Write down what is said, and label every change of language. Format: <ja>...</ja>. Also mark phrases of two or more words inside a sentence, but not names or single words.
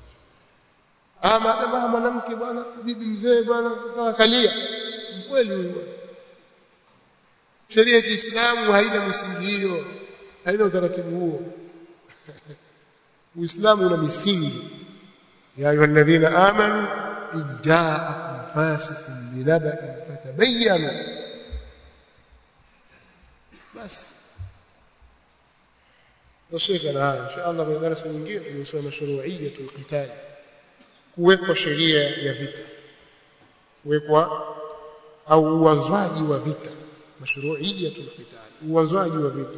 <sw>Kama mwanamke bwana, bibi mzee bwana, kalia mkweli huyo. Sheria ya Kiislamu haina misingi hiyo, haina utaratibu huo. Uislamu una misingi.</sw> <ar>يا أيها الذين آمنوا إن جاءكم فاسق بنبإ فتبينوا.</ar> <sw>Bas tushikana haya inshallah kwa darasa nyingine kuhusu</sw> <ar>مشروعية القتال,</ar> <sw>kuwekwa sheria ya vita, kuwekwa au uanzwaji wa vita,</sw> <ar>مشروعية القتال,</ar> <sw>uanzwaji wa vita.</sw>